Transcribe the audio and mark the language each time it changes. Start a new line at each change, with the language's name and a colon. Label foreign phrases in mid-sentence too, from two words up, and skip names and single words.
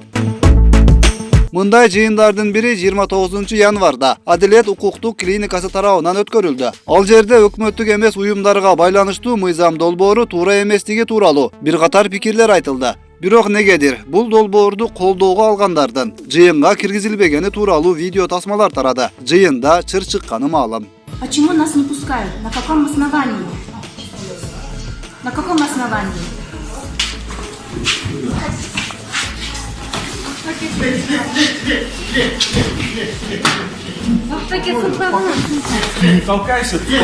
Kyrgyz: Мындай жыйындардын бири 29 январда Адилет укуктук клиникасы тарабынан өткөрүлдү. Ал жерде өкмөттүк эмес уюмдарга байланыштуу мыйзам долбоору туура эместиги тууралуу бир катар пикирлер айтылды. Бирок негедир бул долбоорду колдоого алгандардын жыйынга киргизилбегени тууралуу видео тасмалар тарады. Жыйында чыр чыкканы маалым.
Russian: Почему нас не пускают? На каком основании? На каком основании? Не толкайся,